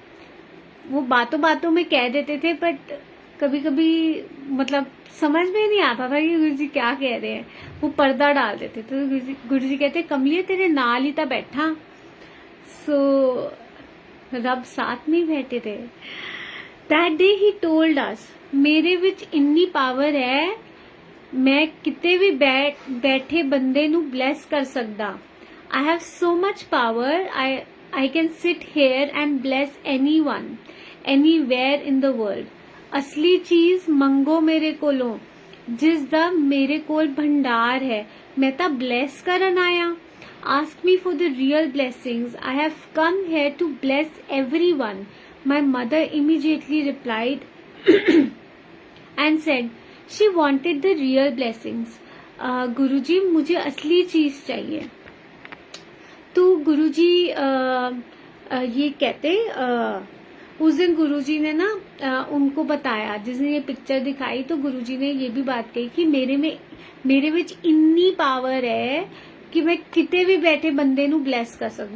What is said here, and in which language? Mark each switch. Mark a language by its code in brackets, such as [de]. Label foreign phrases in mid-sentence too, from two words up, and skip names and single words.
[hi] वो बातों बातों में कह देते थे, बट कभी कभी मतलब समझ में नहीं आता था कि गुरुजी क्या कह रहे हैं, वो पर्दा डाल देते। [pa] ਤੋ ਗੁਰੂਜੀ ਕਹਿੰਦੇ ਕਮਲੀਏ ਤੇਰੇ ਨਾਲ ਹੀ ਤਾਂ ਬੈਠਾ। [hi] सो रब साथ में बैठे थे। [en] That day he told us, [pa] ਮੇਰੇ ਵਿੱਚ ਇੰਨੀ ਪਾਵਰ ਹੈ, ਮੈਂ ਕਿਤੇ ਵੀ ਬੈਠੇ ਬੰਦੇ ਨੂੰ ਬਲੈੱਸ ਕਰ ਸਕਦਾ। [en] I have so much power, I can sit here and bless anyone, anywhere in the world. [pa] ਅਸਲੀ ਚੀਜ਼ ਮੰਗੋ ਮੇਰੇ ਕੋਲੋਂ, ਜਿਸ ਦਾ ਮੇਰੇ ਕੋਲ ਭੰਡਾਰ ਹੈ, ਮੈਂ ਤਾਂ ਬਲੈੱਸ ਕਰਨ ਆਇਆ। [en] Ask me for the real blessings. I have come here to bless everyone. My mother immediately replied and said she wanted the real blessings. [hi] गुरुजी मुझे असली चीज चाहिए। तो गुरुजी ये कहते उस दिन गुरुजी ने ना उनको बताया, जिस दिन ये पिक्चर दिखाई तो गुरुजी ने ये भी बात कही कि [pa] ਮੇਰੇ ਵਿੱਚ ਇੰਨੀ ਪਾਵਰ ਹੈ ਕਿ ਮੈਂ ਕਿਤੇ ਵੀ ਬੈਠੇ ਬੰਦੇ ਨੂੰ ਬਲੈੱਸ ਕਰ ਸਕਦਾ।